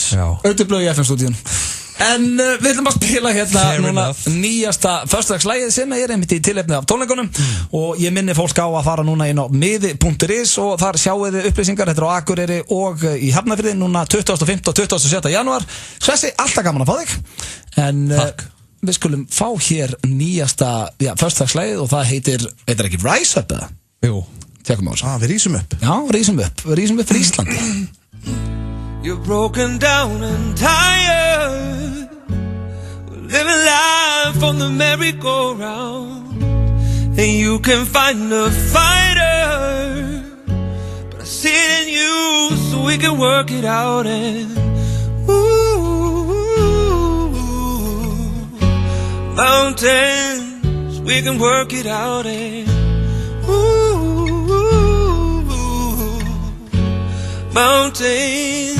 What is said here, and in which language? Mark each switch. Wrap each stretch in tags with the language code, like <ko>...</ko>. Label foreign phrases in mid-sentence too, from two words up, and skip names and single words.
<is>Öddiblöð í FM-stúdíunni En við ætlum að spila hérna núna nýjasta föstudagslægið sem er einmitt í tilefni af tónleikunum og ég minni fólk á að fara núna inn á miði.is og þar sjáu þið upplýsingar þetta á Akureyri og í Hafnarfirði núna 25. og 27. janúar Svessi, alltaf gaman að fá þig En við skulum fá hér nýjasta föstudagslægið og það heitir ekki Rise Up eða? Jú Tekum á þessu Við rísum upp Já, rísum upp fyrir Íslandi</is> <en>You're broken down and tired, living life on the merry-go-round, and you can find a fighter, but I see it in you so we can work it out and mountains, we can work it out and mountains.</en>